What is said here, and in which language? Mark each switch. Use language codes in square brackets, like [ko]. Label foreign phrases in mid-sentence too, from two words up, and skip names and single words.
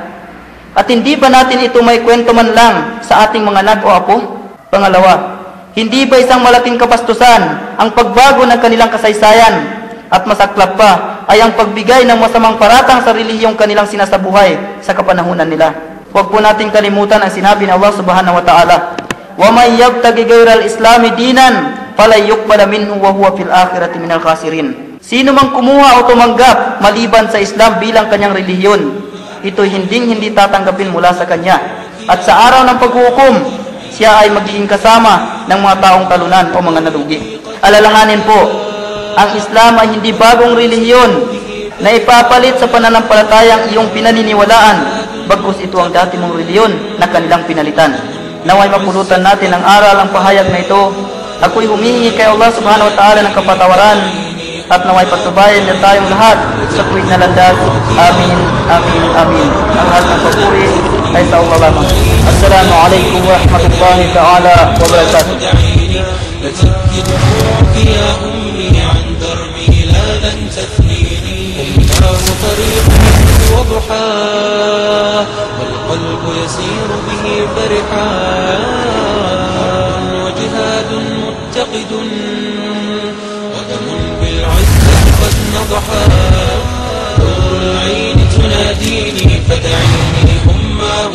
[tl] At hindi ba natin ito may kwento man lang sa ating mga anak o apo? Pangalawa, hindi ba isang malaking kapastusan ang pagbago ng kanilang kasaysayan at masaklap pa ay ang pagbigay ng masamang paratang sa relihiyong kanilang sinasabuhay sa kapanahunan nila? Huwag po nating kalimutan ang sinabi ng Allah [ar] سبحانه وتعالى, وَمَنْ يَبْتَغِ غَيْرَ الْإِسْلَامِ دِينًا فَلَنْ يُقْبَلَ مِنْهُ وَهُوَ فِي الْآخِرَةِ مِنَ الْخَاسِرِينَ. [tl] Sino mang kumuha o tumanggap maliban sa Islam bilang kanyang relihiyon, ito'y hindi tatanggapin mula sa kanya. At sa araw ng paghuhukom, siya ay magiging kasama ng mga taong talunan o mga nalugi. Alalahanin po, ang Islam ay hindi bagong relihiyon na ipapalit sa pananampalatayang iyong pinaniniwalaan, bagkus ito ang dati mong relihiyon na kanilang pinalitan. Naway mapulutan natin ang aral ang pahayag na ito. Ako'y humihingi kay Allah [ar] سبحانه وتعالى [tl] ng kapatawaran at naway patubayan na tayong lahat sa tuwid na landas. Amin, amin, amin. Ang lahat ng papuri ay sa Allah lamang. [ar] السلام عليكم ورحمة الله تعالى وبركاته. والقلب يسير به فرحا وجهاد متقد ودم بالعزة قد نضحا نور العين تناديني فدعيني أماه